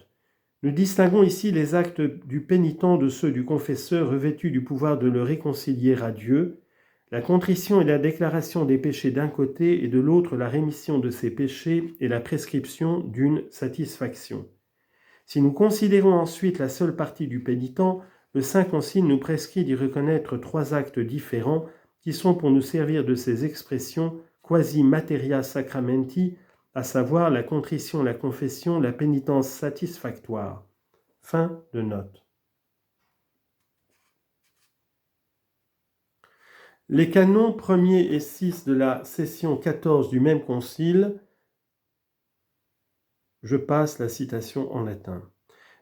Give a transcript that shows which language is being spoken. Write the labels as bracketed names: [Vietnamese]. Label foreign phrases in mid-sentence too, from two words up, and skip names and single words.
[French] Nous distinguons ici les actes du pénitent de ceux du confesseur revêtus du pouvoir de le réconcilier à Dieu, la contrition et la déclaration des péchés d'un côté et de l'autre la rémission de ses péchés et la prescription d'une satisfaction. Si nous considérons ensuite la seule partie du pénitent, le Saint Concile nous prescrit d'y reconnaître 3 actes différents qui sont pour nous servir de ces expressions [Latin] quasi materia sacramenti, [French] à savoir la contrition, la confession, la pénitence satisfactoire. Fin de note. Les canons 1er et 6 de la session 14 du même concile, je passe la citation en latin.